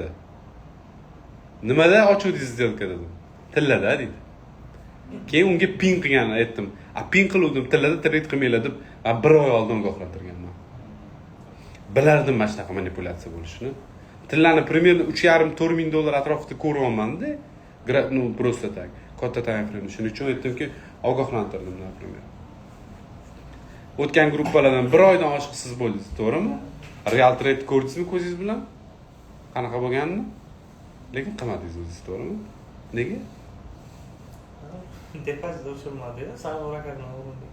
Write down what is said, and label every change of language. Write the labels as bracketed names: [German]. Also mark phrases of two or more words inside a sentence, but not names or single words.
[Uzbek] Nimada ochuvdingiz zelka dedim. Tillada dedi. Keyin unga ping qilganini aytdim. Ping qiluvdim, tillada trade qilmanglar deb 1 oy oldin ogohlantirganman. Bilardim mana shunaqa manipulyatsiya bo'lishini. Tillarni примерно $3,5-4,000 atrofida ko'ryapman-da. [Russian] Ну, просто так. [Uzbek] Katta tayinframe. Shuning uchun aytdimki, ogohlantirdim, например. O'tgan gruppalardan 1 oydan oshiq siz bo'ldingiz, to'g'rimi? Real trade ko'rdingizmi ko'zingiz bilan? Qanaqa bo'lganini? Lekin qilmadingiz o'zingiz, to'g'rimi? Nega? Depozit o'chirilmadi, savdo rakatini oldim.